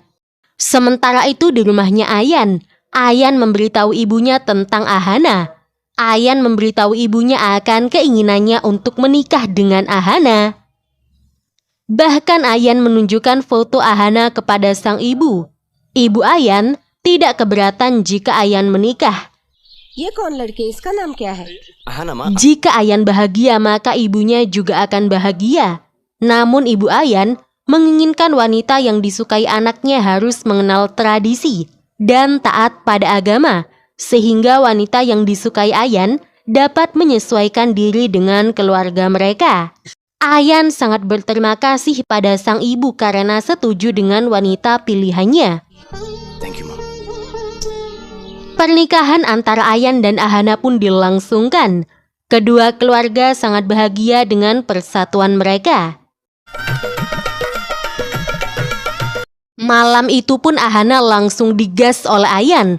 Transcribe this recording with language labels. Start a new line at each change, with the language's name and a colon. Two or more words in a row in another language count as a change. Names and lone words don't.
Indonesian: Sementara itu di rumahnya Ayan memberitahu ibunya tentang Ahana. Ayan memberitahu ibunya akan keinginannya untuk menikah dengan Ahana. Bahkan Ayan menunjukkan foto Ahana kepada sang ibu. Ibu Ayan tidak keberatan jika Ayan menikah.
Hindi: ये कौन लड़की है? इसका नाम क्या है? Ahana, Ma.
Indonesian: Jika Ayan bahagia, maka ibunya juga akan bahagia. Namun ibu Ayan menginginkan wanita yang disukai anaknya harus mengenal tradisi dan taat pada agama, sehingga wanita yang disukai Ayan dapat menyesuaikan diri dengan keluarga mereka. Ayan sangat berterima kasih pada sang ibu karena setuju dengan wanita pilihannya.
English: Thank you, Ma.
Indonesian: Pernikahan antara Ayan dan Ahana pun dilangsungkan. Kedua keluarga sangat bahagia dengan persatuan mereka. Malam itu pun Ahana langsung digas oleh Ayan.